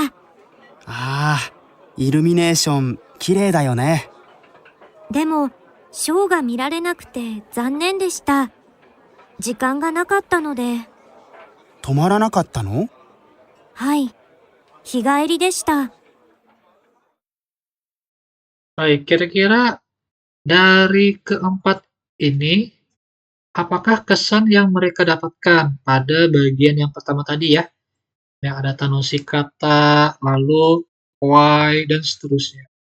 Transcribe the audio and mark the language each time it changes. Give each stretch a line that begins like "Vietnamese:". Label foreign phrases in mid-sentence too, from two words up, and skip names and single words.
Japanese: ああ、イルミネーション、綺麗だよね。でも、ショーが見られなくて残念でした。時間がなかったので。止まらなかったの？はい。日帰りでした。
Indonesian: Baik, kira-kira dari keempat ini, apakah kesan yang mereka dapatkan pada bagian yang pertama tadi ya, yang ada tanoshi kata, lalu why, dan seterusnya.